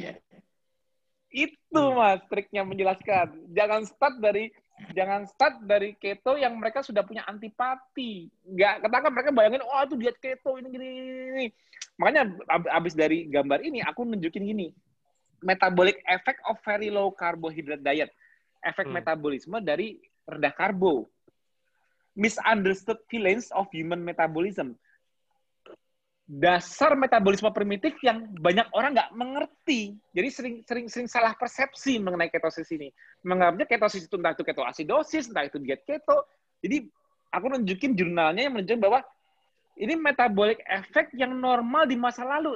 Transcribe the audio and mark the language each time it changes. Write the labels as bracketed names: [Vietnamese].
[Indonesian] Iya. Itu Mas triknya menjelaskan. Jangan start dari keto yang mereka sudah punya antipati. Nggak ketangkap, mereka bayangin, oh itu diet keto ini gini. Makanya abis dari gambar ini aku nunjukin gini. [English] Metabolic effect of very low carbohydrate diet. [Indonesian] Efek metabolisme dari rendah karbo. [English] Misunderstood feelings of human metabolism. [Indonesian] Dasar metabolisme primitif yang banyak orang nggak mengerti. Jadi sering salah persepsi mengenai ketosis ini. Menganggapnya ketosis itu entah itu ketoasidosis, entah itu diet keto. Jadi aku nunjukin jurnalnya yang menunjukkan bahwa ini metabolic effect yang normal di masa lalu.